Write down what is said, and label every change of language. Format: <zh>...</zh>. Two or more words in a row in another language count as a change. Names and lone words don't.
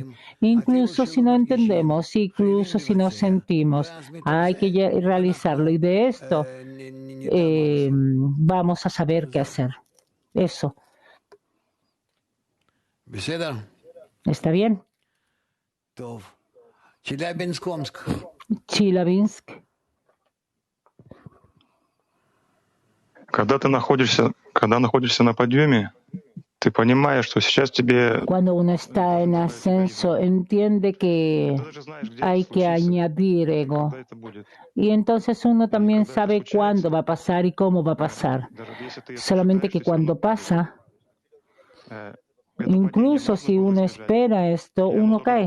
<es>Incluso si no entendemos, incluso si no sentimos, hay que realizarlo. Y de esto vamos a saber qué hacer. Eso. ¿Está bien?</es> <ru>Челябинск. Когда находишься на подъеме, ты понимаешь, что сейчас тебе...</ru> <es>Cuando uno está en ascenso, entiende que hay que añadir ego. Y entonces uno también sabe cuándo va a pasar y cómo va a pasar. Solamente que cuando pasa, incluso si uno espera esto, uno cae.</es>